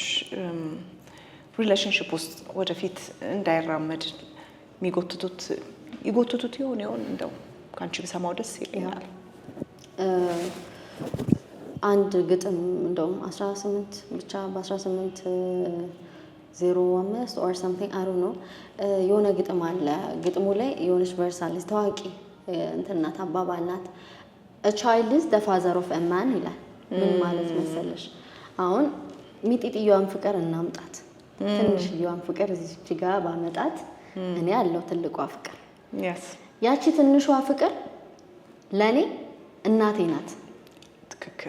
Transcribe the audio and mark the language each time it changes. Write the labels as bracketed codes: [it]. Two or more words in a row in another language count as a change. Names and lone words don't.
[am] ሪሌሽንሺፕ ውስጥ ወደፊት እንዳይራመድ ይጎትቱት ይሆን እንደው ካንቺ ብሰማው ደስ ይለኛል። አንድ ግጥም እንደውም 18 ብቻ በ1805 [en] or something I don't know [am] የሆነ ግጥም አለ። ግጥሙ ላይ የሆነች ቨርስ አለች ታዋቂ እንትናት አባባልናት [en] a child is the father of a man [am] ይላል። ምን ማለት መሰለሽ? አሁን ሚጢጥየዋን ፍቅር እናምጣት፣ ትንሽየዋን ፍቅር እዚህ ጋር ባመጣት እኔ ያለው ትልቋ ፍቅር ያቺ ትንሿ ፍቅር ለኔ እናቴ ናት። ትክክል።